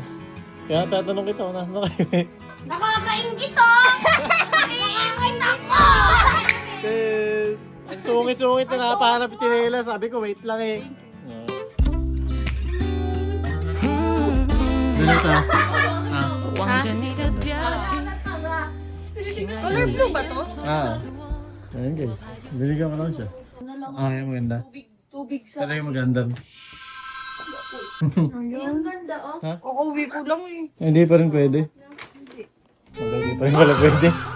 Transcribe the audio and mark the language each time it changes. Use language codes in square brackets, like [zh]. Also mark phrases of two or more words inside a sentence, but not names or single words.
[tl] Kaya tatanong kita kung nasa na kayo eh. Nakakaingit oh! Naiingit ako! Sis! Ang sungit-sungit na napahanap yung chinelas. Sabi ko, wait lang eh. Dito. [zh] 望着你的表情。 [tl] Color blue ba to? Ayan guys. Binigyan ko lang siya. Yung maganda. Tubig sa... Ano yung maganda? Yung ganda oh. Kukuwi ko lang eh. Hindi pa rin pwede. Hindi pa rin pala pwede.